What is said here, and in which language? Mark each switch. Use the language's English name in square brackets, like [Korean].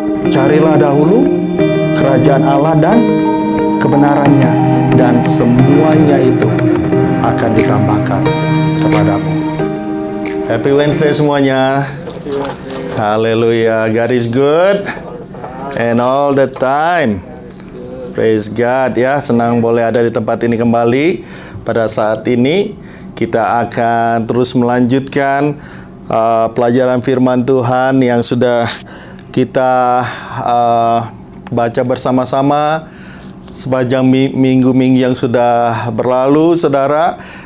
[Indonesian] Carilah dahulu kerajaan Allah dan kebenarannya, dan semuanya itu akan ditambahkan kepadamu. [English] Happy Wednesday [Indonesian] semuanya. [English] Haleluya. God is good and all the time. Praise God [Indonesian] ya. Senang boleh ada di tempat ini kembali. Pada saat ini kita akan terus melanjutkan pelajaran firman Tuhan yang sudah kita baca bersama-sama sepanjang minggu-minggu yang sudah berlalu, saudara.